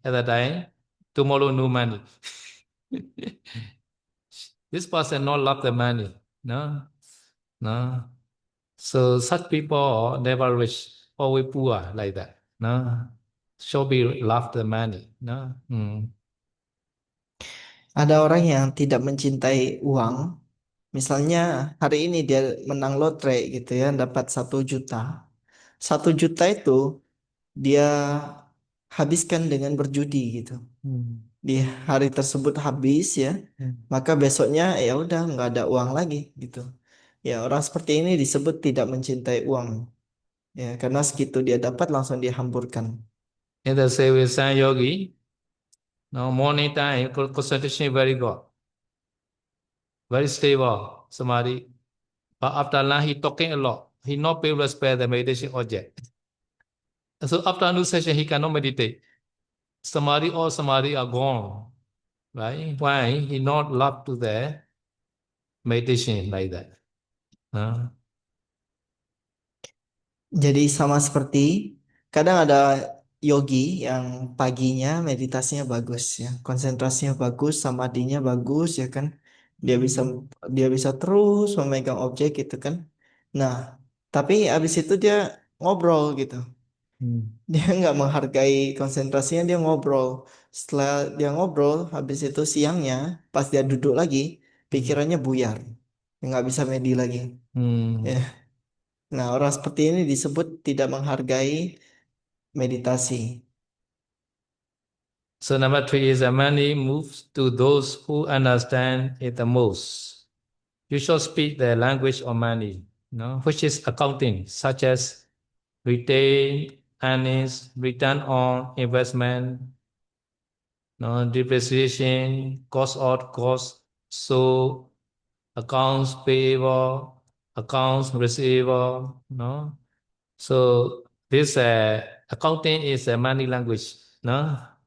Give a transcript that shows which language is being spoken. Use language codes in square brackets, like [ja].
[en] At that time, tomorrow no money. This person not love the money. No, no. So such people never rich, always poor like that. No, should be love the money. No. Hmm. [id] Ada orang yang tidak mencintai uang. Misalnya hari ini dia menang lotre gitu ya, dapat 1 juta. 1 juta itu dia habiskan dengan berjudi gitu. Hmm. Di hari tersebut habis ya, maka besoknya ya udah nggak ada uang lagi gitu. Ya orang seperti ini disebut tidak mencintai uang. Ya karena segitu dia dapat langsung dihamburkan. [en] In the same way, San Yogi, no morning time concentration very good, very stable samadhi. But after lunch, he talking a lot. He not pay respect the meditation object. So after afternoon session, he cannot meditate. Samadhi, all samadhi are gone. Right? Why? He not love to the meditation like that. Huh? [id] Jadi sama seperti kadang ada yogi yang paginya meditasinya bagus ya, konsentrasinya bagus, samadhinya bagus ya kan. Dia bisa dia bisa terus memegang objek gitu kan. Nah, tapi abis itu dia ngobrol gitu. Hmm. Dia nggak menghargai konsentrasinya, dia ngobrol. Setelah dia ngobrol, habis itu siangnya pas dia duduk lagi, Hmm. pikirannya buyar, nggak bisa medi lagi. Ya. Hmm. Nah, orang seperti ini disebut tidak menghargai meditasi. [en] So number three is the money moves to those who understand it the most. You should speak the language of money, which is accounting, such as retail earnings, return on investment, depreciation, cost of cost, so accounts payable, accounts receivable, So this accounting is a money language, no?